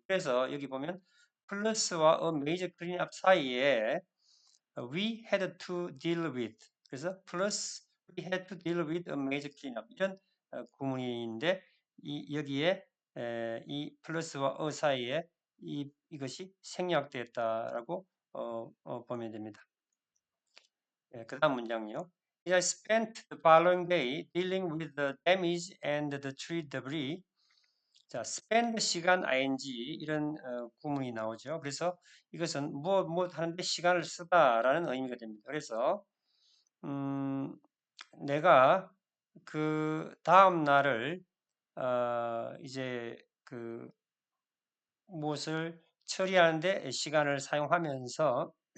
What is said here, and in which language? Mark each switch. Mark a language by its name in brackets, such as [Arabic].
[Korean] 그래서 여기 보면 플러스와 [English] a major cleanup [Korean] 사이에 [English] we had to deal with [Korean] 그래서 플러스 [English] we had to deal with a major cleanup [Korean] 이런 구문인데 여기에 이 플러스와 a 사이에 이것이 생략되었다라고 보면 됩니다. 그 다음 문장이요. [English] I spent the following day dealing with the damage and the tree debris. [Korean] 자, spend 시간 ing 이런 구문이 나오죠. 그래서 이것은 무엇 하는데 시간을 쓰다라는 의미가 됩니다. 그래서 내가 그 다음 날을 이제 그 무엇을 처리하는데 시간을 사용하면서